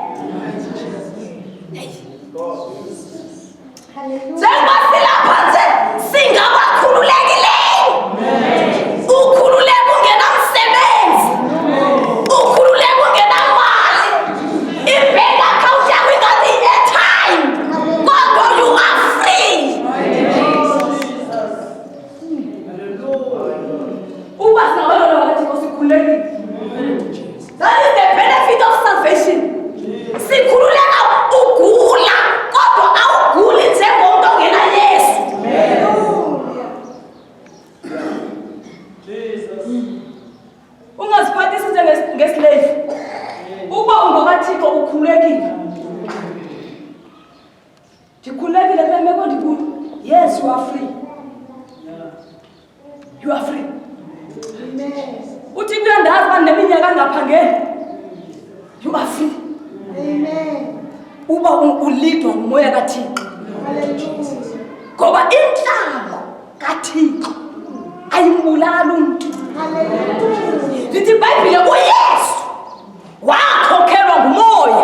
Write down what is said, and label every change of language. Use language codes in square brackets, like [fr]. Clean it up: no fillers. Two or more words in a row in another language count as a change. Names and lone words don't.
[xh] Njengoba silapha nje singabakhululekileyo. Ukhululeko ungenamsebenzi. Ukhululeko ungenamali. I- [en] bank account [xh] yakho ingathi i-airtime. [en] Kodwa you are free. [xh] Uba singabantwana bakaThixo sikhululekile. [en] That is the benefit of salvation. [xh] Sikhululeka ugula, kodwa awuguli njengomuntu ongena Yesu. Ungaziphathisi ngeslave. Uba ungokaThixo ukhululekile. Ndikhululekile kule meko ndikuyo. [en] Yes, you are free. You are free. [xh] Uthi kuyandazi uba neminyaka angaphangeli. [en] You are free. Amen. [xh] Uba ulidwa ngumoya kaThixo. Hallelujah. Ngoba inhlamba kaThixo ayimbulali umuntu. Hallelujah. Lithi iBhayibhile uYesu wakhokhelwa ngumoya.